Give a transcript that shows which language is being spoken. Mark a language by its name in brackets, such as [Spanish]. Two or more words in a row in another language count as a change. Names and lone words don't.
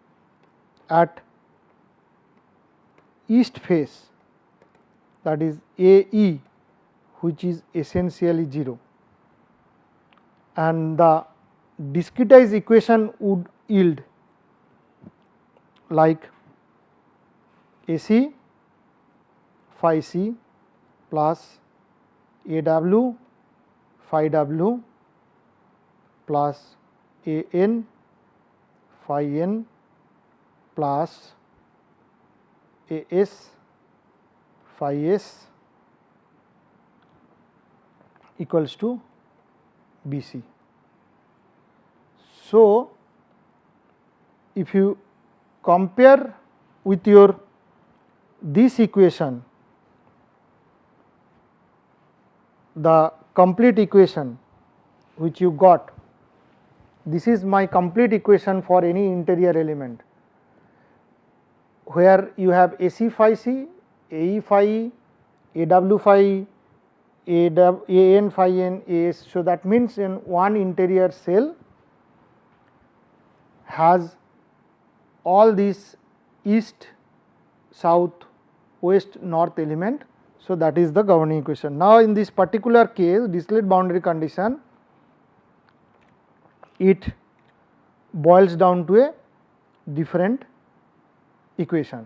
[English] east face, that is AE, which is essentially 0, and the discretized equation would yield like AC phi C plus AW phi W plus AN phi N plus AS phi S equals to BC. So, if you compare with your this equation, the complete equation which you got, this is my complete equation for any interior element, where you have AC phi C, AE phi E, AW phi E, AN phi N, AS. So, that means in one interior cell has all these east, south, west, north element. So, that is the governing equation. Now, in this particular case, distillate boundary condition, it boils down to a different equation.